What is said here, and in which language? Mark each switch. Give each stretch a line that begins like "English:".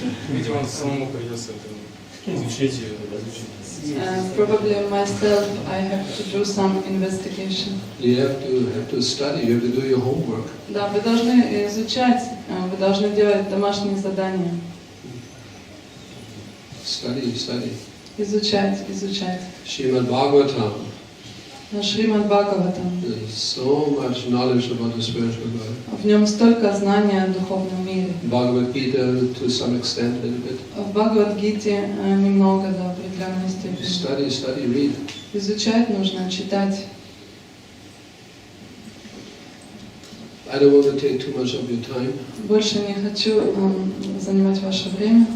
Russian: Видимо, самому придется это изучить и разучить.
English: Probably myself, I have to do some investigation. You have to study. You have to do your homework.
Russian: Да, вы должны изучать, вы должны делать домашние задания.
English: Study.
Russian: Изучать.
English: Srimad Bhagavatam.
Russian: Шримад Бхагаватам.
English: There's so much knowledge about the spiritual world.
Russian: В нем столько знаний о духовном мире.
English: Bhagavad Gita, to some extent, a little bit.
Russian: В Бхагавад-гите немного, до определенной степени.
English: Study, read.
Russian: Изучать нужно, читать.
English: I don't want to take too much of your time.
Russian: Больше не хочу занимать ваше время.